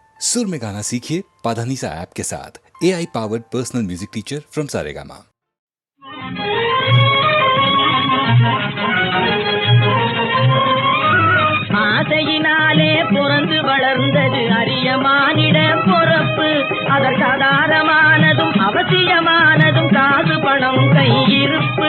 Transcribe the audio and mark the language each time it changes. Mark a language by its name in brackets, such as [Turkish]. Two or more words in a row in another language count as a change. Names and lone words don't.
[Hindi] सुर में गाना सीखिए पाधानीसा ऐप के साथ। [English] AI powered personal music teacher from [Hindi] सारेगामा। [Tamil] ஆசையினாலே பிறந்து வளர்ந்தது அரிய மானிட பொறப்பு. அதற்கு ஆதாரமானதும் அவசியமானதும் காசு பணம் கையிருப்பு.